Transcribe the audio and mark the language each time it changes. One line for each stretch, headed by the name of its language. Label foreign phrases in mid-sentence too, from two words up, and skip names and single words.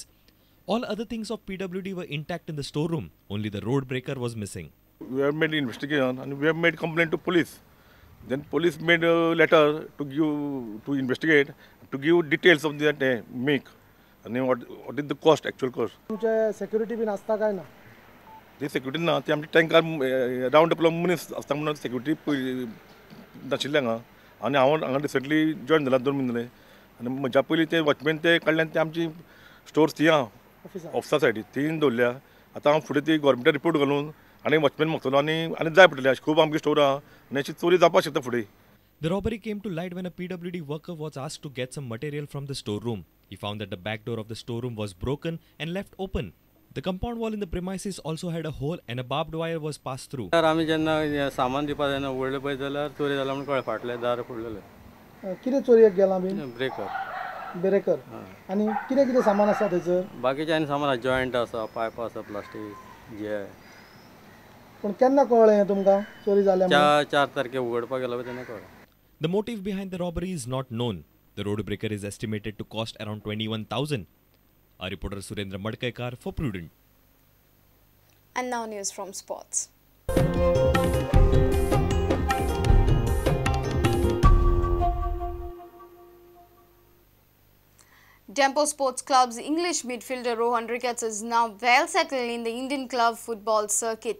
English: All other things of PWD were intact in the storeroom. Only the road breaker was missing. We have made investigation and we have made complaint to police. Then police made a letter to investigate, to give details of that make and what is the cost, actual cost.
Konkani: तुमचे security बीन आसता काय ना? The security ना ते आमचे टँकर राउंड अपलो मनीस आसता म्हणून security नाशिल्ले हांगा आनी हांगा
English: recently join
Konkani: जाला 2 म्हयने आनी म्हज्या पयलीं ते वॉचमॅन ते काडल्यान ते आमची स्टोर्स ती ऑफिसा सायडीक तीन दवरल्या आतां हांव फुडें ती गव्हर्मेंटाक रिपोर्ट घालून आनी वॉचमॅन मागतलो आनी जाय पडटले अशें खूब आमगे स्टोर आहा आनी अशी चोरी जावपाक शकता फुडें.
English: The robbery came to light when a PWD worker was asked to get some material from the storeroom. He found that the back door of the storeroom was broken and left open. The compound wall in the premises also had a hole and a barbed wire was passed through.
Konkani: आमी जेन्ना सामान दिवपा जायना उडले पळय जाल्यार चोरी जाला म्हूण कळ्ळें फाटले दार फोडलेले. कितें चोरयेक गेला बीन? ब्रेकर. आनी कितें कितें सामान आसा थंयसर? बाकीचे आनी सामान आसा जॉयंट आसा पायप आसा प्लास्टीक जे पूण केन्ना कळ्ळें तुमकां चोरी जाल्या म्हणून? 4 तारखेक उगडपाक गेलो तेन्ना कळ्ळें.
English: The motive behind the robbery is not known. The road breaker is estimated to cost around 21,000. Our reporter Surendra Madkaikar for Prudent. And now news from sports. Dempo Sports Club's English midfielder Rohan Ricketts is now well settled in the Indian club football circuit.